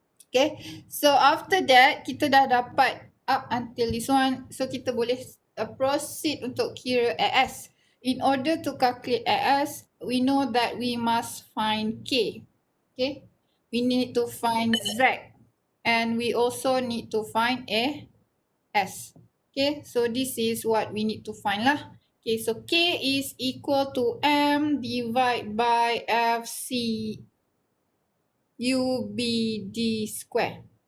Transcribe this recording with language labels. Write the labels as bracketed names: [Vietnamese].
[English] Okay, so after that, [Malay] kita dah dapat [English] up until this one. [Malay] So, kita boleh proceed untuk kira AS. [English] In order to calculate AS, we know that we must find K. Okay, we need to find Z. And we also need to find AS. Okay, so this is what we need to find lah. Okay, so K is equal to M divided by FC UBD square.